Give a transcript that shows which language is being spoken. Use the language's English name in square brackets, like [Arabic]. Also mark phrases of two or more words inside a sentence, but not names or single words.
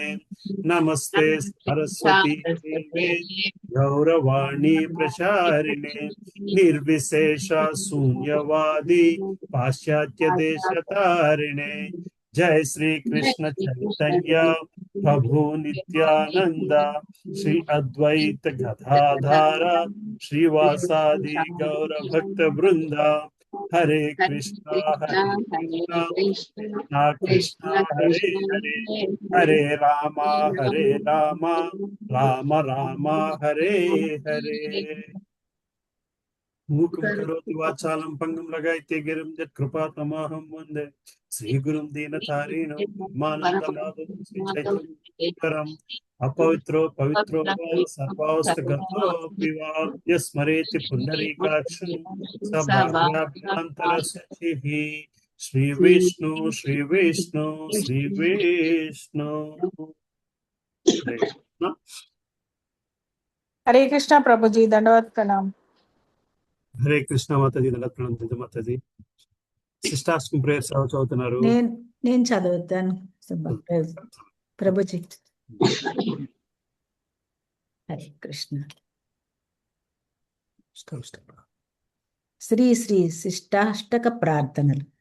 [Sanskrit] नमस्ते सरस्वती देवे गौरवाणी प्रचारिणे निर्विशेष शून्यवादी पाश्चात्य देश तारिणे। जय श्री कृष्ण चैतन्य प्रभु नित्यानंद श्री अद्वैत गदाधर श्रीवासादि गौर भक्त वृंदा हरे कृष्णा कृष्णा कृष्णा हरे हरे हरे राम राम राम हरे हरे। मूकं करोति वाचालं पङ्गुं लगायते गिरिं यत्कृपातमहं वन्दे श्रीगुरुं दीनतारिणं ब्रह्मानन्दमाधवं श्रीचैतन्यं अपवित्रो पवित्रो वा सर्वावस्थगतोऽपि वा यस्मरेति पुण्डरीकाक्षं स भाग्याभ्यन्तरशचिः శ్రీ విష్ణు శ్రీ విష్ణు శ్రీ విష్ణు. [Telugu] హరే కృష్ణ. [Hindi] हरे कृष्णा प्रभु जी, दंडवत प्रणाम। [Telugu] హరే కృష్ణ మాతాజీ, దండప్రణామం మాతాజీ. సిస్టాస్కి ప్రేయర్స్ ఎవరు చదువుతున్నారు? నేను చదువుతాను ప్రభుజీ. హరే కృష్ణ. శ్రీ శ్రీ శిష్టాష్టక ప్రార్థనలు.